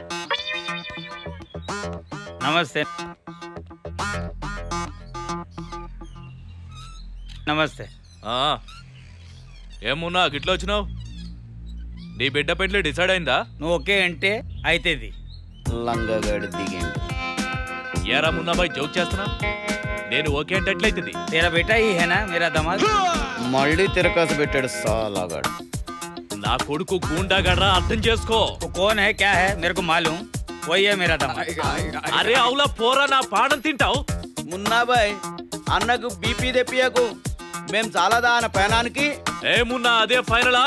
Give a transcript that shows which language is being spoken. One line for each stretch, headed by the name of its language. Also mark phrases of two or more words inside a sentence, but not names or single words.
Telugu: నమస్తే. నమస్తే. ఏమున్నా గిట్లా వచ్చినావు? నీ బిడ్డ పెండ్లి డిసైడ్ అయిందా? నువ్వు ఓకే అంటే అయితేది. లంగగాడి దిగిండు. ఏరా మున్నాబాయ్ జోక్ చేస్తున్నా? నేను ఓకే అంటే ఎట్లయితుంది?
Hindi: तेरा बेटा ही है ना मेरा दामाद.
Telugu: మళ్ళీ తిరకాసు పెట్టాడు సాలాగాడు. నా కొడుకు గూండాగడ్రా, అర్థం చేసుకో.
Hindi: कौन है क्या है मेरे को मालूम, वही है मेरा दामाद.
Telugu: అరే అవులా పోరా, నా పాడం తింటావు. మున్నాబాయ్ అన్నకు బీపీ తెప్పియకు, మేం చాలాదా అన్న పేనానికి. ఏ మున్నా అదే ఫైనలా?